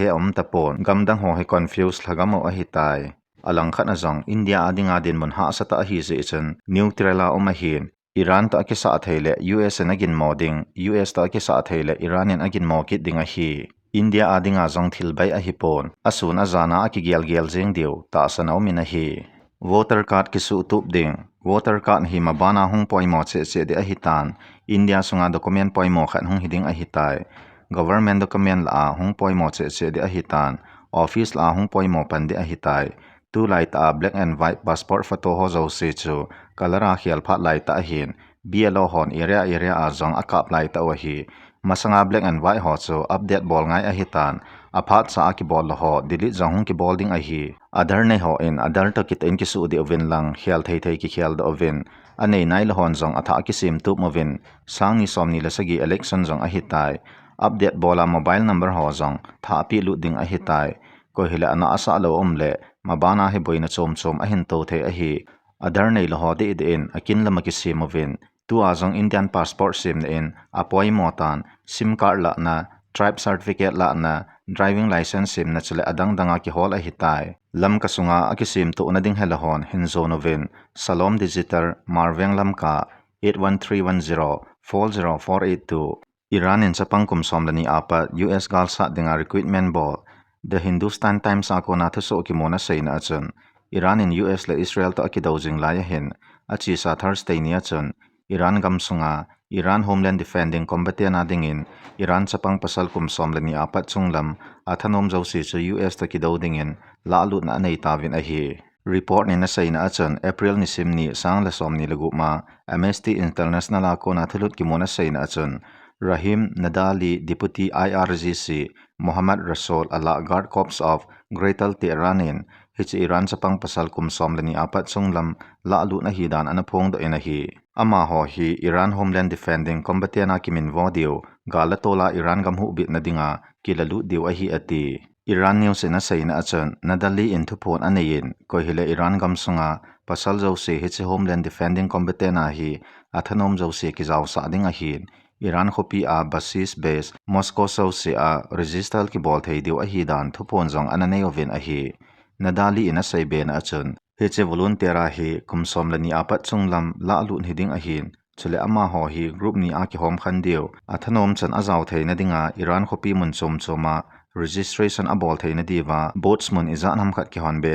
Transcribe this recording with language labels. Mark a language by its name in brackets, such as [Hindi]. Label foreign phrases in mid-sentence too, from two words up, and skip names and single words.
[Thado Chin] tapon gamdang ho he confuse lagamo a hi tai alang khana jong India adinga din mon ha sata a hi je chen neutral a hin Iran ta ke sa theile US na gin moding US ta ke sa theile Iranian agin mo kit dinga hi India adinga jong thil bai a hi pon asuna zana a ki gel jeng diu ta sanau min a hi [English] voter card [Thado Chin] ki su tup ding [English] voter card [Thado Chin] hi mabana hung poimo che de a hitan India sunga document poimo khan hung hiding a hitai [English] government document [Thado Chin] la hung poimo che de a hitan office la hung poimo pan de a hitai tu light a [English] black and white passport photo [Thado Chin] ho zo se chu kalara khial pha lai ta hin BLO hon area a jong akap lai ta wa hi masanga [English] black and white [Thado Chin] ho chu update bol ngai a hitan aphat sa ki bol ho delete jong ki bolding a hi adar nei ho in adar to kit in ki su de oven lang khial thei ki khial da oven anei nai la hon jong atha ki sim tu movin sang ni som ni la sagi election jong a hitai update bola [English] mobile number [Thado Chin] ho jong tha pi lu ding a hitai ko hila ana asa lo omle mabana he boina chom a hin to the a hi adar nei lo ho de in akin lama ki sim movin tu a jong [English] Indian passport [Thado Chin] sim in apoi motan [English] sim card [Thado Chin] la na [English] tribe certificate [Thado Chin] la na [English] driving license [Thado Chin] sim na chule adang danga ki hol a hitai lam kasunga akisim to na ding helahon hinzo novin salom digital marveng lam ka 81310 Iran in sapang kum somlani apa US galsa dinga recruitment ball the Hindustan Times akona thuso ki mona seina achun Iran in US le Israel to akidojing la hin achi sa Thursday ni achun Iran gamsunga Iran Homeland Defending Combatant adingin Iran sapang pasal kumsom lani apat sunglam athanom jausi sa US ta kidaw dingin lalu na anay tavin ahi. Report ni nasay na atsan April ni simni sang lasom ni laguma Amnesty International ako na thulut kimona say na atsan Rahim Nadali Deputy IRGC Muhammad Rasul ala Guard Corps of Greater Tehranin hichi Iran sapang pasal kumsom lani apat sunglam lalu na hidan anapong do inahi. Ama ho hi Iran Homeland Defending Combatant kimin vodio galatola Iran gamhu bit na dinga kilalu diw ahi ati. Iran news na say na atsan nadali intupon anayin ko hila Iran gamsunga pasal jausi hichi Homeland Defending Combatant ahi athanom jausi kizaw sa ading ahin. Iran kopi a basis base Moscow jausi a register ki bol thei diw ahi dan thupon jong ananayovin ahi. Nadali ina say be na atsan hichi volunteer ahi kumsom lani apat sunglam lalu hiding ahin chule ama ho hi group ni aki hom khandiu athanom chan azaw thei na dinga Iran kopi mun choma registration abol thei na diwa boatsman izan ham khat ki hon be